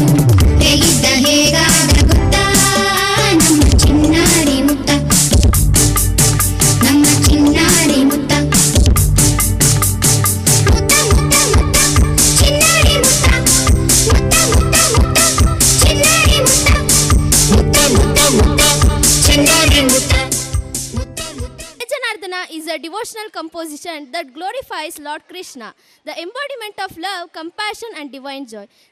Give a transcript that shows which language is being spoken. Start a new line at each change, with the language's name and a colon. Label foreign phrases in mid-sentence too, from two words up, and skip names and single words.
Kannada: ಹೇಗಿದ್ದ ಹೇಗಾದ ಗೊತ್ತಾ ನಮ್ಮ ಚಿನ್ನಾರಿ ಮುತ್ತ, ನಮ್ಮ ಚಿನ್ನಾರಿ ಮುತ್ತ. ಮುತ್ತ ಮುತ್ತ ಮುತ್ತ ಚಿನ್ನಾರಿ ಮುತ್ತ, ಮುತ್ತ ಮುತ್ತ ಮುತ್ತ ಚಿನ್ನಾರಿ ಮುತ್ತ. ಮುತ್ತ ಮುತ್ತ ಮುತ್ತ ಚಿನ್ನಾರಿ ಮುತ್ತ.
English: Janardana is a devotional composition that glorifies Lord Krishna, the embodiment of love, compassion, and divine joy.